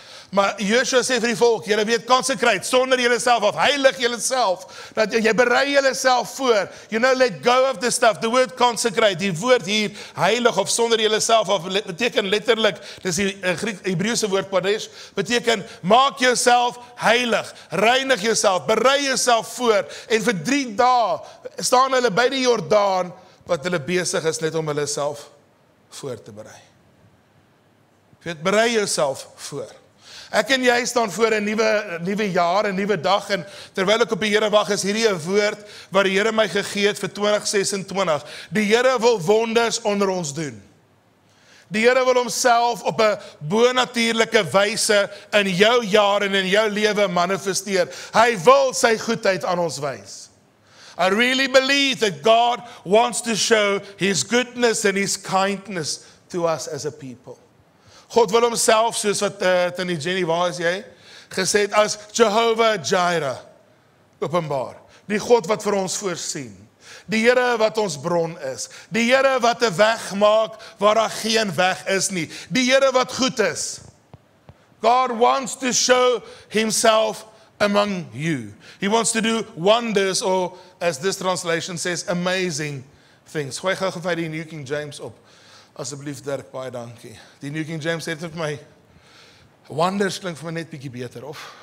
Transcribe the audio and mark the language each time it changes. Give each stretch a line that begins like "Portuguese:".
Afrikaans: Maar Joshua sê vir die volk, julle weet consecrate, sonder julleself af, heilig julleself, dat jy berei julleself voor,
English: you know, let go of the stuff, the word consecrate,
Afrikaans: die woord hier, heilig of sonder julleself af, beteken letterlik, dis die Hebreëse woord Kadesh, beteken, maak jouself heilig, reinig jouself, berei jouself voor, en vir 3 dae, staan hulle by die Jordaan, wat hulle besig is net om hulle self voor te berei. Berei jouself voor. Ek en jy staan voor 'n nuwe jaar, 'n nuwe dag, en terwyl ek op die Here wag, is hierdie 'n woord wat die Here my gegee het vir 2026. Die Here wil wonders onder ons doen. Die Here wil homself op 'n bonatuurlike wyse in jou jaar en in jou lewe manifesteer. Hy wil sy goedheid aan ons wys.
English: I really believe that God wants to show his goodness and his kindness to us as a people.
Afrikaans: God wil homself, soos wat Tannie Jenny, waar is jy? Gesê het as Jehovah Jireh openbaar. Die God wat vir ons voorsien. Die Here wat ons bron is. Die Here wat 'n weg maak waar daar geen weg is nie. Die Here wat goed is.
English: God wants to show himself among you. He wants to do wonders, or as this translation says, amazing things.
Afrikaans: Gooi gou vir die New King James op. Asseblief Dirk, baie dankie. Die New King James sê dit vir my, wonders klink vir my net bietjie beter, of?